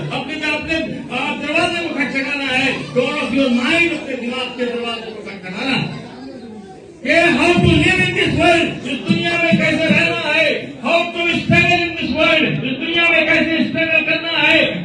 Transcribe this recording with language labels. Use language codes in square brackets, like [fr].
[ur] اپنے آپ دروازے کو کھٹکھٹانا ہے. [en] Door of your mind, [ur] اپنے دماغ کے دروازے کو کھٹکھٹانا کہ [en] how to live in this world. [ur] اس دنیا میں کیسے رہنا ہے. [en] How to struggle in this world. [ur] اس دنیا میں کیسے اسٹرگل کرنا ہے.